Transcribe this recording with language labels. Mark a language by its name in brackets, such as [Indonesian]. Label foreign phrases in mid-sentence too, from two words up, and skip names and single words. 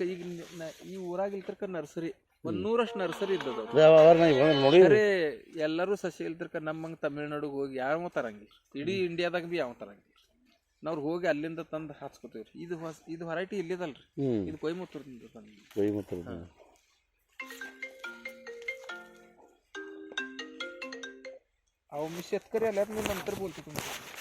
[Kannada] ಈಗ ಈ ಊರಾಗ ಇಲ್ತರ್ಕ ನರ್ಸರಿ 100 ನರ್ಸರಿ ಇದ್ದದ. ಎಲ್ಲರೂ ಸಸಿ ಇಲ್ತರ್ಕ ನಮ್ಮಂಗೆ ತಮಿಳ್ನಾಡಿಗೆ ಹೋಗಿ ಯಾವ ತರಂಗಿಲ್ಲ. ಇಡೀ ಇಂಡಿಯಾದಾಗ ಭೀ ಯಾವ ತರಂಗಿಲ್ಲ. ನಾವು ಹೋಗಿ ಅಲ್ಲಿಂದ ತಂದು ಹಾಚ್ಕೋತೀವ್ರಿ. ಇದು ವೆರೈಟಿ ಇಲ್ಲಿದಲ್ರಿ. ಇದು ಕೊಯಮತ್ತೂರಿಂದ ತಂದು. [Marathi] अहो मी शेतकरी आल्यात मी नंतर बोलतो तुमचं.